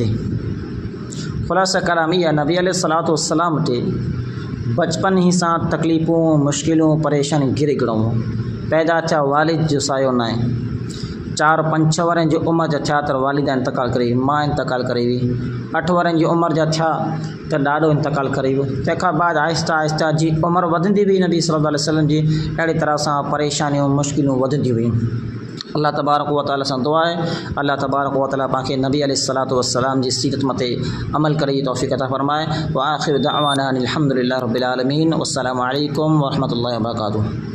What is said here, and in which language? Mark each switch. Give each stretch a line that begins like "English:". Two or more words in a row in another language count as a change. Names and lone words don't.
Sindhi: ख़ुलासा कलाम इहा नबी
Arabic: عليه الصلاة والسلام
Sindhi: ते बचपन ही सां तकलीफ़ूं मुश्किलूं परेशानी घिरे गिड़ूं पैदा थिया, वालिद जो सायो न आहे। 4-5 वरह जी उमिरि जा थिया त वालिदा इंतकाल करे, मां इंतकाल करे हुई। 8 वरह जी उमिरि जा थिया त ॾाढो इंतकाल करे वियो। तंहिंखां बाद आहिस्ता आहिस्ता जी उमिरि वधंदी वई नबी
Arabic: صلى الله عليه وسلم
Sindhi: जी, अहिड़ी तरह सां परेशानियूं मुश्किलूं वधंदी हुयूं।
Arabic: الله تبارك وتعالى
Sindhi: सां दुआ आहे
Arabic: الله تبارك وتعالى
Sindhi: पाण खे नबी
Arabic: عليه الصلاة والسلام
Sindhi: जी सीरत मथे अमल करे जी तौफ़ीक़ अता फरमाए।
Arabic: وآخر دعوانا أن الحمد لله رب العالمين. والسلام عليكم ورحمة الله وبركاته.